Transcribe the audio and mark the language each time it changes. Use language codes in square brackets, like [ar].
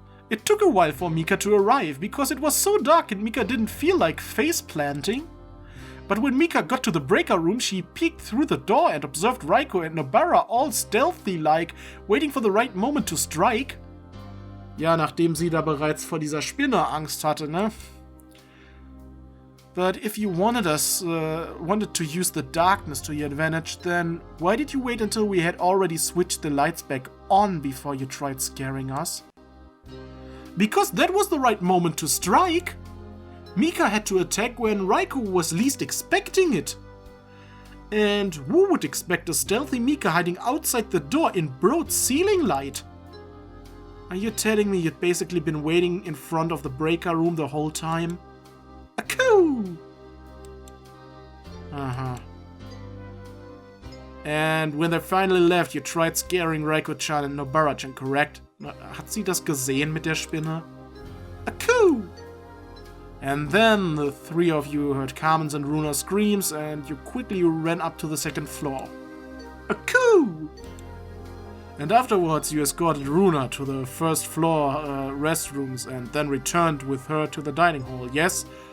[en] It took a while for Mika to arrive, because it was so dark and Mika didn't feel like face planting. But when Mika got to the breaker room, she peeked through the door and observed Raiko and Nobara all stealthy-like, waiting for the right moment to strike. [de] Ja, nachdem sie da bereits vor dieser Spinne Angst hatte, ne? [en] But if you wanted to use the darkness to your advantage, then why did you wait until we had already switched the lights back on before you tried scaring us? Because that was the right moment to strike. Mika had to attack when Raiko was least expecting it. And who would expect a stealthy Mika hiding outside the door in broad ceiling light? Are you telling me you'd basically been waiting in front of the breaker room the whole time? Akoo! Uh-huh. And when they finally left, you tried scaring Raiko-chan and Nobara-chan, correct? [de] Hat sie das gesehen mit der Spinne? Akoo! [en] And then the three of you heard Carmen's and Runa's screams and you quickly ran up to the second floor. Akoo! And afterwards you escorted Runa to the first floor restrooms and then returned with her to the dining hall, yes?